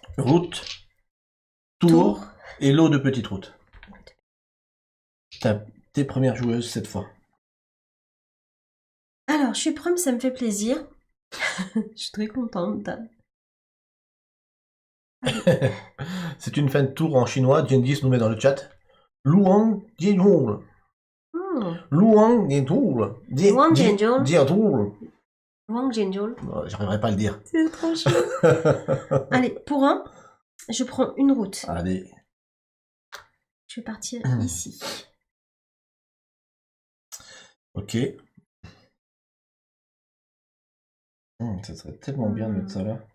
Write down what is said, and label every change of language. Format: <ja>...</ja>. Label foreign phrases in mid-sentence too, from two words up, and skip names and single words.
<fr>Route, tour et lot de petites routes. T'as tes premières joueuses cette fois. Alors, je suis Prum, ça me fait plaisir. Je suis très contente. C'est une fin de tour en chinois. Gendis nous met dans le chat. Luang Jianzhou. Luang Jianzhou. Luang Jianzhou. Jianzhou. Luang Jianzhou. J'arriverai pas à le dire. C'est trop chaud. Allez, pour un, je prends une route. Allez. Je vais partir ici. Ok. Ça serait tellement bien de mettre ça là.</fr>